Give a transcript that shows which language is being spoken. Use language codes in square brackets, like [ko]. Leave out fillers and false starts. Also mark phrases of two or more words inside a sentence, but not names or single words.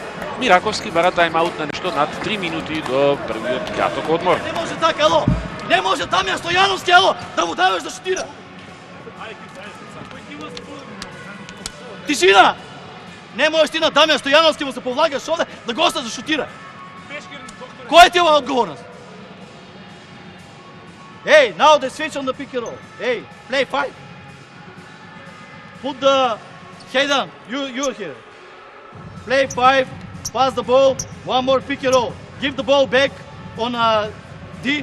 [mk] Мираковски бара тајмаут на нешто над 3 минути до првиот краток одмор. Не може така, ело! Не може Дамјан Стојановски, ело, да му даваш да шутира! Тишина! Не можеш ти на Дамјан Стојановски му се повлагаш овде да го осташ да шутира. Која ти е ова одговорност? [en] Hey, now they switch on the pick and roll. Hey, play 5. Put the Hayden, you're here. Play 5, pass the ball, one more pick and roll. Give the ball back on D.